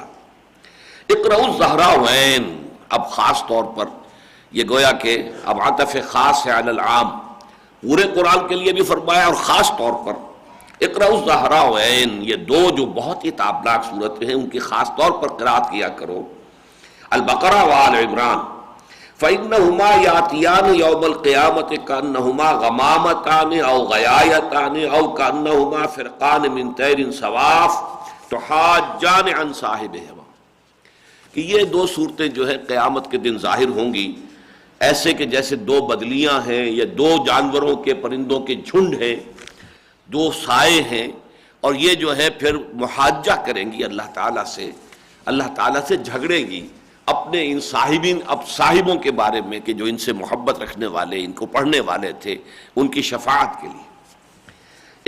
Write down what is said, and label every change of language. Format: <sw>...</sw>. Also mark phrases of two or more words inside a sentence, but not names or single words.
<ar>اقرأوا الزہراوین،</ar> <ur>اب خاص طور پر یہ گویا کہ اب عطف خاص ہے</ur> <ar>علی العام،</ar> <ur>پورے قرآن کے لیے بھی فرمایا اور خاص طور پر</ur> <ar>اقرأوا الزہراوین،</ar> <ur>یہ 2 جو بہت ہی تابناک صورتیں ہیں ان کی خاص طور پر قرأت کیا کرو، البقرہ و آل عمران،</ur> <ar>فإنہما یاتیان یوم القیامۃ کأنہما غمامتان او غیایتان او کأنہما فرقان من طیر صواف تحاجان عن صاحبہما،</ar> <ur>کہ یہ 2 صورتیں جو ہے قیامت کے دن ظاہر ہوں گی ایسے کہ جیسے 2 بدلیاں ہیں یا 2 جانوروں کے، پرندوں کے جھنڈ ہیں، 2 سائے ہیں، اور یہ جو ہے پھر محاجہ کریں گی اللہ تعالیٰ سے، اللہ تعالیٰ سے جھگڑیں گی اپنے ان صاحبین، اب صاحبوں کے بارے میں کہ جو ان سے محبت رکھنے والے، ان کو پڑھنے والے تھے، ان کی شفاعت کے لیے۔</ur>